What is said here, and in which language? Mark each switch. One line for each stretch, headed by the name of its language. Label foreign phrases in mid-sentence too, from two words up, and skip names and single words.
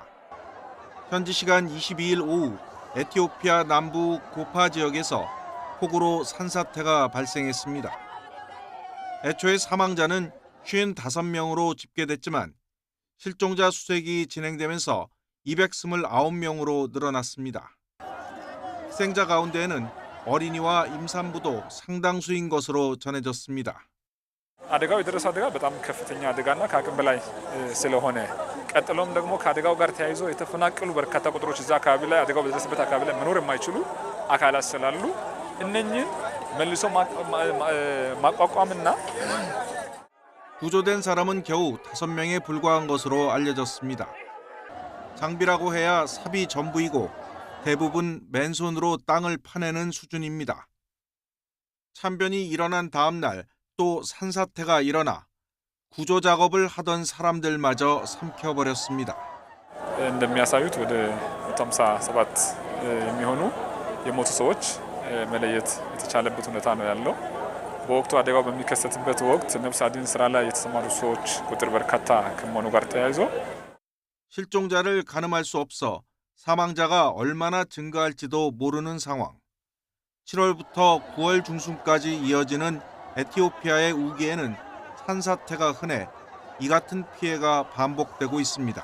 Korean: 현지 시간 22일 오후 에티오피아 남부 고파 지역에서 폭우로 산사태가 발생했습니다. 애초에 사망자는 55명으로 집계됐지만 실종자 수색이 진행되면서 229명으로 늘어났습니다. 희생자 가운데에는 어린이와 임산부도 상당수인 것으로 전해졌습니다.
Amharic: አደጋው የደረሰው አደጋ በጣም ከፍተኛ አደጋና ከአቅም በላይ ስለሆነ ቀጥሎም ደግሞ ከአደጋው ጋር ተያይዞ የተፈናቀሉ በርካታ ቁጥሮች እዛ አካባቢ ላይ አደጋው በደረሰበት አካባቢ ላይ መኖር የማይችሉ አካላት ስላሉ እነኚህን መልሶ ማቋቋምና
Korean: 구조된 사람은 겨우 5명에 불과한 것으로 알려졌습니다. 장비라고 해야 삽이 전부이고 대부분 맨손으로 땅을 파내는 수준입니다. 참변이 일어난 다음 날 또 산사태가 일어나 구조 작업을 하던 사람들마저 삼켜버렸습니다.
Amharic: እንደሚያሳዩት ወደ 57 የሚሆኑ የሞቱ ሰዎች መለየት የተቻለበት ሁኔታ ነው ያለው። በወቅቱ አደጋው በሚከሰትበት ወቅት ነፍስ አድን ስራ ላይ የተሰማሩ ሰዎች ቁጥር በርካታ ከመሆኑ ጋር ተያይዞ
Korean: 실종자를 가늠할 수 없어 사망자가 얼마나 증가할지도 모르는 상황. 7월부터 9월 중순까지 이어지는 에티오피아의 우기에는 산사태가 흔해 이 같은 피해가 반복되고 있습니다.